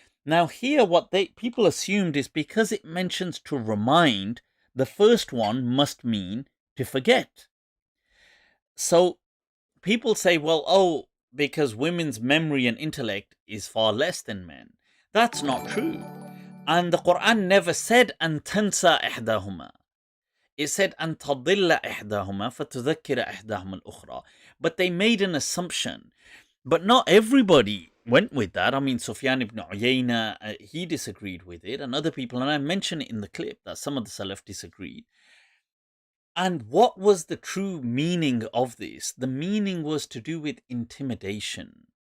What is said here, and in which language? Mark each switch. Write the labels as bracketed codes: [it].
[en] Now here what people assumed is because it mentions to remind, the first one must mean to forget. So people say, well, oh, because women's memory and intellect is far less than men. That's not true. And the Quran never said [ar] أن تنسى إحداهما. [en] It said [ar] أن تضل إحداهما فتذكر إحداهما الأخرى. [en] But they made an assumption. But not everybody went with that. Sufyan ibn Uyayna, he disagreed with it, and other people, and I mentioned it in the clip that some of the Salaf disagreed. And what was the true meaning of this? The meaning was to do with intimidation.